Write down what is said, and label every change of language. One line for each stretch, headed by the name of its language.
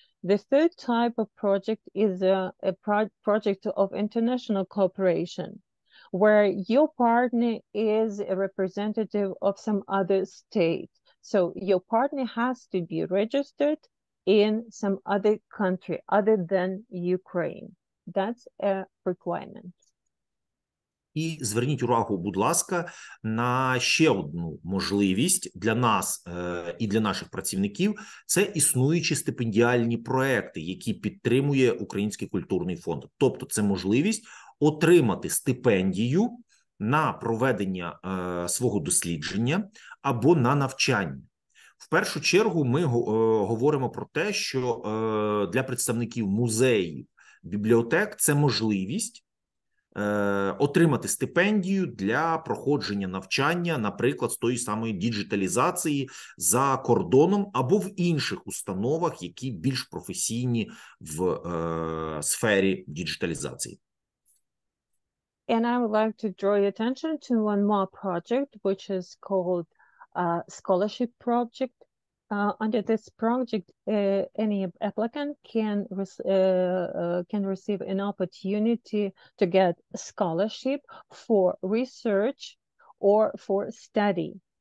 English: The third type of project is a project of international cooperation, where your partner is a representative of some other state. So your partner has to be registered in some other country other than Ukraine. That's a requirement.
Ukrainian: І зверніть увагу, будь ласка, на ще одну можливість для нас і для наших працівників – це існуючі стипендіальні проекти, які підтримує Український культурний фонд. Тобто це можливість отримати стипендію на проведення свого дослідження або на навчання. В першу чергу ми говоримо про те, що для представників музеїв, бібліотек це можливість отримати стипендію для проходження навчання, наприклад, з тої самої діджиталізації за кордоном або в інших установах, які більш професійні в сфері діджиталізації.
English: And I would like to draw your attention to one more project, which is called scholarship project. Under this project, any applicant can receive an opportunity to get a scholarship for research or for study.